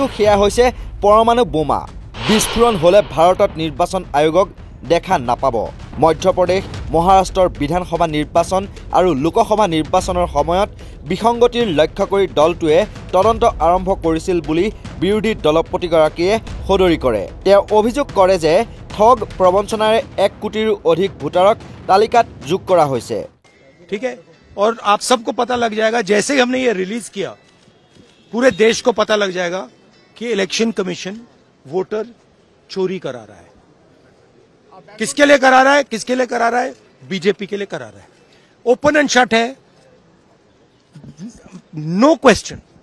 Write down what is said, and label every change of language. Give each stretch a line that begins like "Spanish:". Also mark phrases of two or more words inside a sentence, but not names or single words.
Assamese: সেয়া হৈছে পৰমাণু বোমা বিস্ফোৰণ হলে ভাৰতত নিৰ্বাচন আয়োগক দেখা নাপাব মধ্যপ্ৰদেশ মহাৰাষ্ট্ৰৰ বিধানসভা নিৰ্বাচন আৰু লোকসভা নিৰ্বাচনৰ সময়ত বিসংগতিৰ লক্ষ্য কৰি দলটোৱে তদন্ত আৰম্ভ কৰিছিল বুলি বিৰোধী দলপতিগৰাকীয়ে সদৰি কৰে তেওঁ অভিযোগ কৰে যে ঠগ প্ৰবঞ্চনাৰে 1 কোটিৰো অধিক ভোটাৰক তালিকাত যোগ কৰা হৈছে
Hindi: ठीक है और आप सबको पता लग जाएगा जैसे ही हमने ये रिलीज किया पूरे देश को पता लग जाएगा कि
English: election commission voter
Hindi: चोरी करा रहा है किसके लिए करा रहा है किसके लिए करा रहा है बीजेपी के लिए करा रहा है
English: open and shut
Hindi: है
English: no question